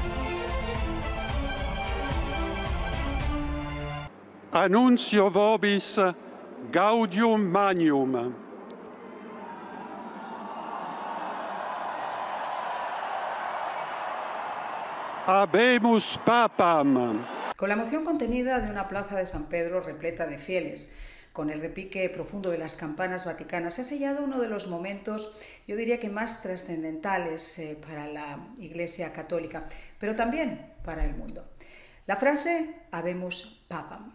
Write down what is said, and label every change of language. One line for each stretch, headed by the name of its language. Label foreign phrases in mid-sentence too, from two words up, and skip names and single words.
Latin: Annuncio vobis gaudium magnum. Habemus papam.
Spanish: Con la emoción contenida de una plaza de San Pedro repleta de fieles, con el repique profundo de las campanas vaticanas, se ha sellado uno de los momentos, yo diría que más trascendentales para la Iglesia católica, pero también para el mundo. La frase
Latin: Habemus papam.